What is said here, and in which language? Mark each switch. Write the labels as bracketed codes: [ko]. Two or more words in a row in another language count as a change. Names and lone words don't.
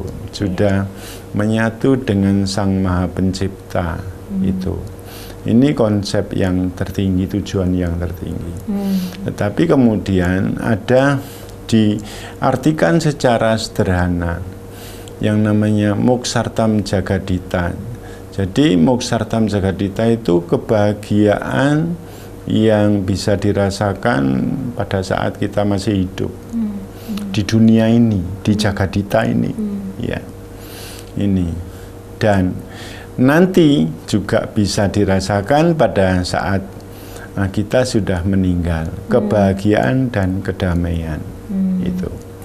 [id] Sudah menyatu dengan Sang Maha Pencipta, itu. Ini konsep yang tertinggi, tujuan yang tertinggi. Tetapi kemudian ada diartikan secara sederhana yang namanya moksartam jagadita. Jadi moksartam jagadita itu kebahagiaan yang bisa dirasakan pada saat kita masih hidup di dunia ini, di jagadita ini, ya. Ini dan nanti juga bisa dirasakan pada saat kita sudah meninggal, kebahagiaan dan kedamaian itu.